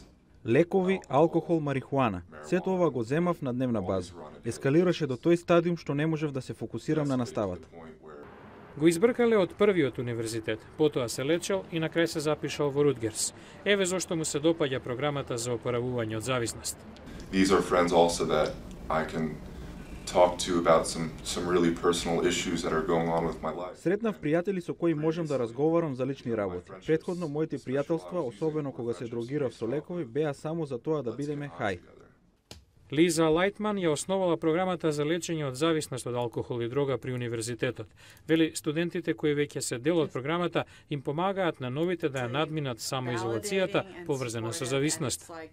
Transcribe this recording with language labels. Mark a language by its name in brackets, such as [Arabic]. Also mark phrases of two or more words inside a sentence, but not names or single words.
[Macedonian] Лекови, алкохол, марихуана. Сето ова го земав на дневна база. Ескалираше до тој стадиум што не можев да се фокусирам на наставата. Го избркале од првиот универзитет, потоа се лечел и на крај се запишал во Рутгерс. Еве зошто му се допаѓа програмата за опоравување од зависност. [English] These are friends also that I can talk to about some really personal issues that are going on with my life. [Macedonian] Сретнав пријатели со кои можам да разговарам за лични работи. Претходно моите пријателства, особено кога се дрогирав со лекови, беа само за тоа да бидеме хај. Лиза Лајтман ја основала програмата за лечење од зависност од алкохол и дрога при универзитетот. Вели студентите кои веќе се дел од програмата им помагаат на новите да ја надминат самоизолацијата поврзана со зависност.